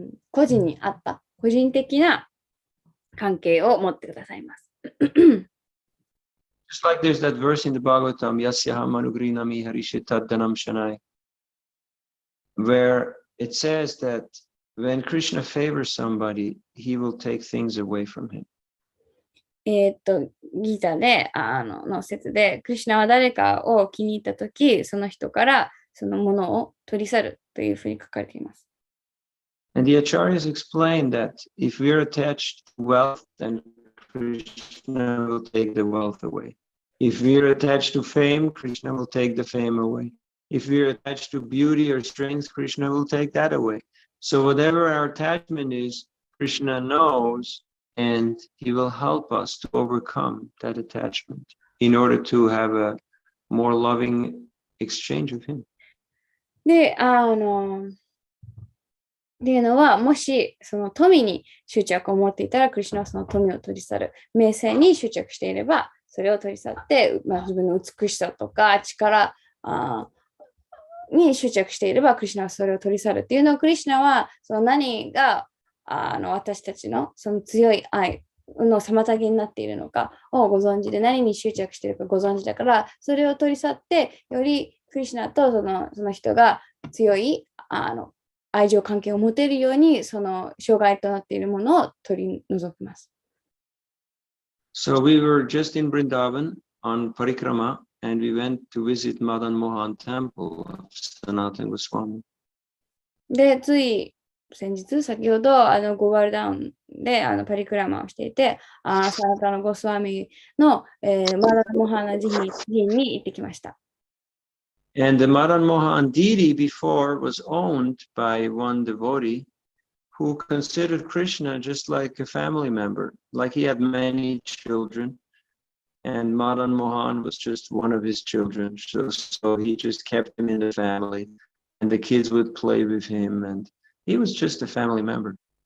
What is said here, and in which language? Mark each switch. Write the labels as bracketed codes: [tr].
[ja] 個人に合った個人的な関係を持ってくださいます。 [en] Just like there's that verse in the Bhagavatam, [sa] Yasyaha Manugrinami Harishitaddanam Shanai, [en] where it says that when Krishna favors somebody, he will take things away from him. [ja] ギータでの説で、クリシュナは誰かを気に入ったとき、その人からそのものを取り去るというふうに書かれています。 [en] And the acharyas explain that if we're attached to wealth, then Krishna will take the wealth away. If we're attached to fame, Krishna will take the fame away. If we're attached to beauty or strength, Krishna will take that away. So whatever our attachment is, Krishna knows, and he will help us to overcome that attachment in order to have a more loving exchange with him. [ja] で、っていうのは、もしその富に執着を持っていたら、クリシュナはその富を取り去る。名声に執着していれば、それを取り去って、自分の美しさとか力に執着していれば、クリシュナはそれを取り去るっていうのを、クリシュナはその何が私たちのその強い愛の妨げになっているのかをご存知で、何に執着しているかご存知だから、それを取り去って、よりクリシュナとその人が強い愛情関係を持てるように、その障害となっているものを取り除きます。 [en] So we were just in Vrindavan on Parikrama, and we went to visit Madan Mohan Temple of Sanatana Goswami. [ja] で、つい先ほどゴーバルダウンでパリクラマをしていて、サナタナゴスワミの、マダンモハナ寺院に行ってきました。 [en] And the Madan Mohan deity before was owned by one devotee who considered Krishna just like a family member, like he had many children, and Madan Mohan was just one of his children. So he just kept him in the family, and the kids would play with him, and he was just a family member.